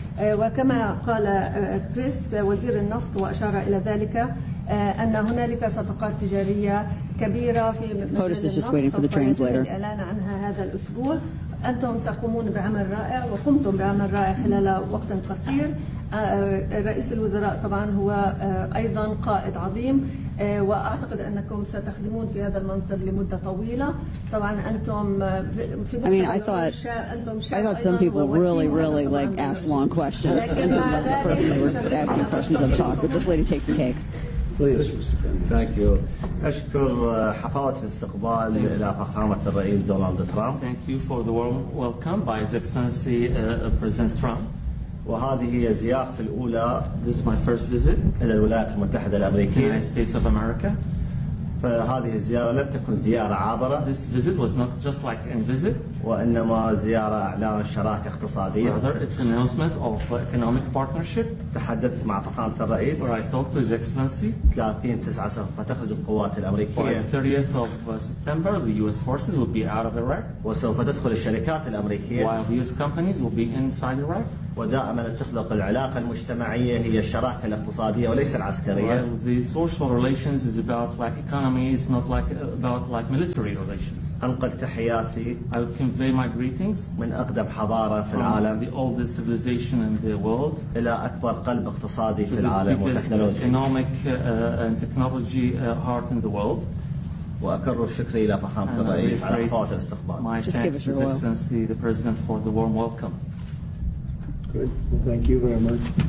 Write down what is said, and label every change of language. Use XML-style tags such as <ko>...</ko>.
<ar>وكما قال كريس وزير النفط وأشار إلى ذلك أن هنالك صفقات تجارية كبيرة في الإعلان عنها هذا الأسبوع. أنتم تقومون بعمل رائع وقمتم بعمل رائع خلال وقت قصير. رئيس الوزراء طبعا هو أيضا قائد عظيم، وأعتقد أنكم ستخدمون في هذا المنصب لمدة طويلة. طبعا أنتم في</ar> <en>I mean, I thought some people really, really like ask long questions. And then the person they were asking questions of talk. But this lady takes the cake. Thank you.</en> <ar>أشكر حفاوة الاستقبال إلى فخامة الرئيس دونالد ترامب.</ar> <en>Thank you for the warm welcome by His Excellency President Trump.</en> <ar>وهذه هي زيارتي الأولى.</ar> <en>This is my first visit.</en> <ar>إلى الولايات المتحدة الأمريكية.</ar> <en>The United States of America.</en> <ar>فهذه الزيارة لم تكن زيارة عابرة.</ar> <en>This visit was not just like a visit.</en> <ar>وإنما زيارة إعلان شراكة اقتصادية.</ar> <en>Rather, it's an announcement of economic partnership.</en> <ar>تحدثت مع فخامة الرئيس.</ar> <en>Where I talked to His Excellency.</en> <ar>30/9 سوف تخرج القوات الأمريكية.</ar> <en>By the 30th of September, the U.S. forces will be out of Iraq.</en> <ar>وسوف تدخل الشركات الأمريكية.</ar> <en>While the U.S. companies will be inside Iraq.</en> <ar>ودائما تخلق العلاقة المجتمعية هي الشراكة الاقتصادية وليس العسكرية.</ar> <en>While the social relations is about like economy, it's not like about like military relations.</en> <ar>أنقل تحياتي.</ar> <en>I will convey my greetings.</en> <ar>من أقدم حضارة في العالم.</ar> <en>The oldest civilization in the world.</en> <ar>إلى أكبر قلب اقتصادي في العالم وتكنولوجيا.</ar> <en>Economic and technology heart in the world.</en> <ar>وأكرر شكري إلى فخامة الرئيس على حفاوة الاستقبال.</ar> <en>My thanks, His Excellency the President, for the warm welcome. Good. Well, thank you very much.</en>